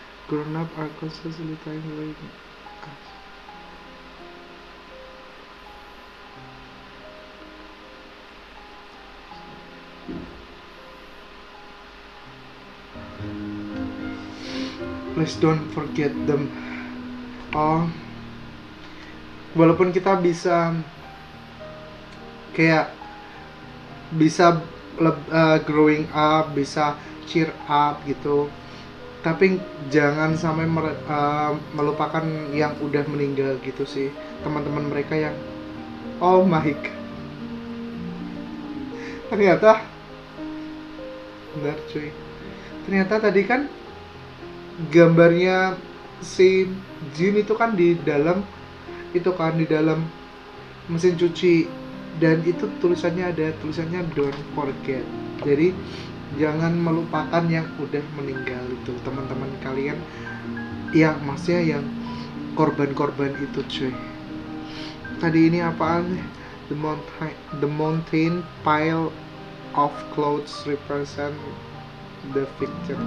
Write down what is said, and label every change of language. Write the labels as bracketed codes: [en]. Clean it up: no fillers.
[en] Grown up are constantly trying. Please don't forget them. [id] Oh, walaupun kita bisa kayak bisa growing up, bisa cheer up gitu, tapi jangan sampai melupakan yang udah meninggal gitu sih, teman-teman mereka yang, [en] oh my god, [id] ternyata benar cuy, ternyata tadi kan gambarnya si Jin itu kan di dalam itu kan di dalam mesin cuci, dan itu tulisannya ada tulisannya [en] don't forget, [id] jadi jangan melupakan yang udah meninggal itu, teman-teman kalian yang maksudnya yang korban-korban itu cuy. Tadi ini apaan? [en] The mountain pile of clothes represent the victim.